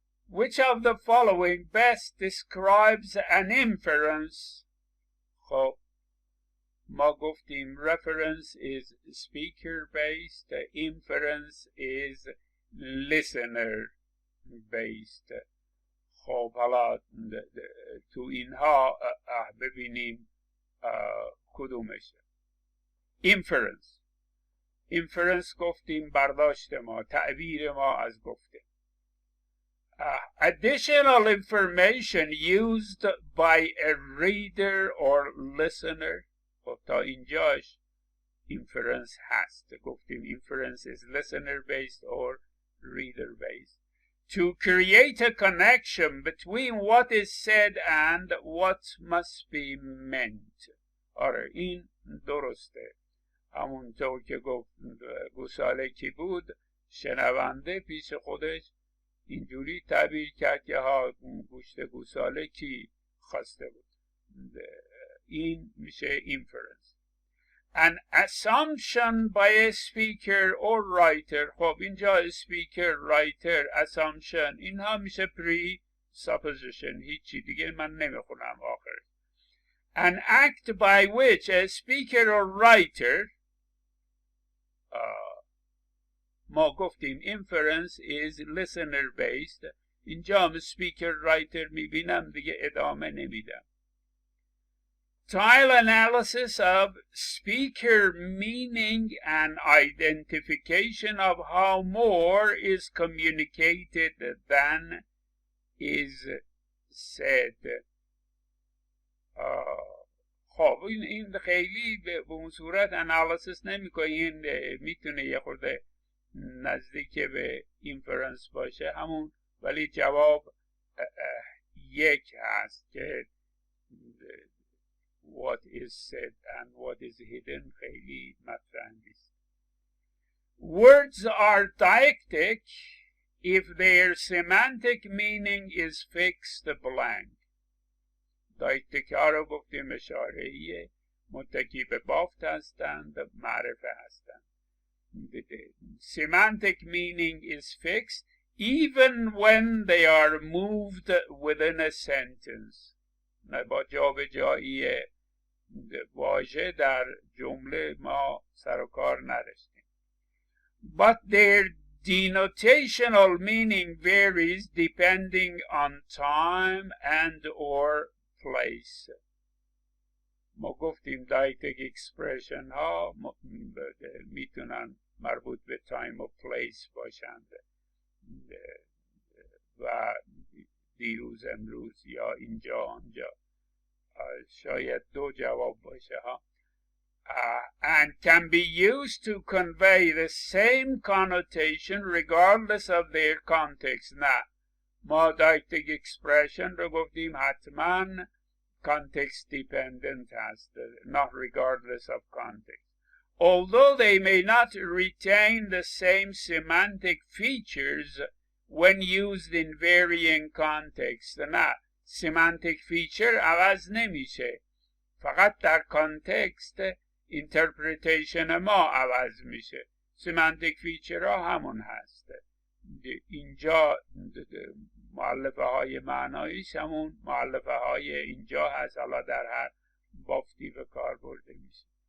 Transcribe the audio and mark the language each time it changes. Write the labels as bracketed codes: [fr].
[en] Which of the following best describes an inference؟ [fa] خب ما گفتیم [en] reference is speaker based, inference is listener based. [fa] خب حالا تو اینها ببینیم کدومشه. inference گفتیم برداشت ما، تعبیر ما از گفته. [en] Additional information used by a reader or listener. [fa] خب تا اینجاش inference هست. گفتیم [en] inference is listener based or reader based. To create a connection between what is said and what must be meant. [fa] آره این درسته. همونطور که گفت گوساله کی بود، شنونده پیش خودش اینجوری تعبیر کرد که ها گوشت گوساله کی خواسته بود. این میشه inference. [en] An assumption by a speaker or writer. [fa] خب اینجا speaker, writer, assumption اینها میشه presupposition. هیچی دیگه من نمیخونم آخر. [en] An act by which a speaker or writer [fa] ما گفتیم [en] inference is listener based. [fa] اینجا هم speaker writer میبینم دیگه ادامه نمیدم. [en] Style analysis of speaker meaning and identification of how more is communicated than is said. [fa] خب این خیلی به اون صورت انالیسیس نمیکنه. این میتونه یه خورده نزدیک به اینفرنس باشه همون، ولی جواب 1 هست که [en] what is said and what is hidden [fa] خیلی مطرح نیست. [en] Words are deictic if their semantic meaning is fixed blank. [fa] دایکتیک ها رو گفتیم اشاره‌ایه، متکی به بافت هستند، معرفه هستند. [en] Semantic meaning is fixed even when they are moved within a sentence. [fa] با جابجایی واژه در جمله ما سر و کار نداشتیم. [en] But their denotational meaning varies depending on time and or place. [fa] ما گفتیم دایتک اکسپرشن ها میتونن مربوط به تایم و پلیس باشند و دیروز امروز یا اینجا آنجا. شاید 2 جواب باشه ها. [en] And can be used to convey the same connotation regardless of their context. [fa] نه، ما دایتک اکسپرشن رو گفتیم حتما [en] context dependent [fa] هست [en] not regardless of context. Although they may not retain the same semantic features when used in varying contexts. [fa] نه semantic feature عوض نمیشه، فقط در کانتکست interpretation ما عوض میشه. semantic feature ها همون هست. اینجا مؤلفه های معناییش همون مؤلفه های اینجا هست، حالا در هر بافتی به کار برده میشه.